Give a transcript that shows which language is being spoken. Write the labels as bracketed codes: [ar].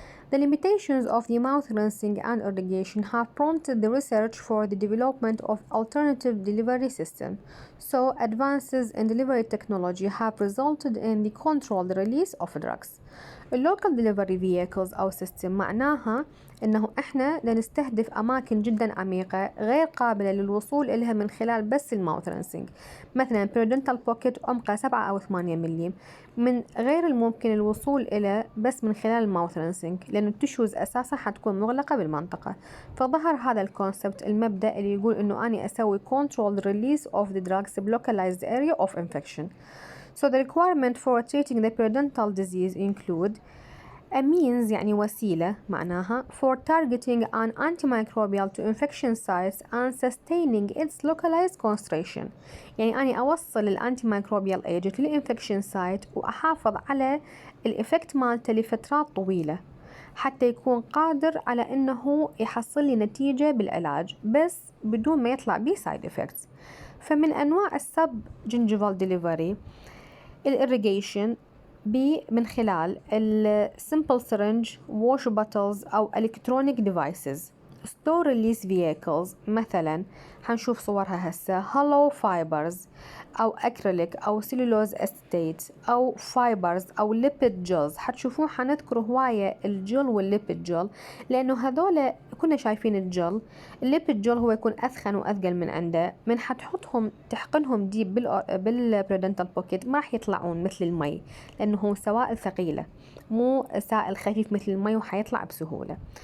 [en] The limitations of the mouth rinsing and irrigation have prompted the research for the development of alternative delivery systems. So, advances in delivery technology have resulted in the controlled release of drugs. [ar] اللوكال ديليفري فييكلز أو سيستم معناها إنه إحنا نستهدف أماكن جدا عميقة غير قابلة للوصول إلها من خلال بس الماوث رنسينج. مثلا بيرودنتال بوكيت عمقه 7 أو 8 ملم من غير الممكن الوصول إلى بس من خلال الماوث رنسينج، لأن التشوز أساسا حتكون مغلقة بالمنطقة. فظهر هذا الكونسبت المبدأ اللي يقول إنه أنا أسوي [en] controlled release of the drugs in localized area of infection. So the requirement for treating the periodontal disease include a means [ar] يعني وسيلة معناها [en] for targeting an antimicrobial to infection sites and sustaining its localized concentration. [ar] يعني أنا أوصل الانتيميكروبيال agent للإنفكشن سايت وأحافظ على الإفكت مالته لفترات طويلة حتى يكون قادر على إنه يحصل لي نتيجة بالعلاج بس بدون ما يطلع بيه [en] side effects. [ar] فمن أنواع السب جنجيفال ديليفري الإريجيشن من خلال [en] simple syringe, wash bottles [ar] أو [en] electronic devices. store release vehicles [ar] مثلا حنشوف صورها هسه [en] hollow fibers أو acrylic أو cellulose acetate أو fibers أو lipid gels. [ar] حتشوفون حنذكر هواية الجل والليبيد جل لأنه هذول كنا شايفين الجل. الليبيد جل هو يكون أثخن وأثقل من عنده، من حتحطهم تحقنهم ديب بالبريدنتال بوكيت ما راح يطلعون مثل المي لأنه هو سوائل ثقيلة مو سائل خفيف مثل المي وحيطلع بسهولة.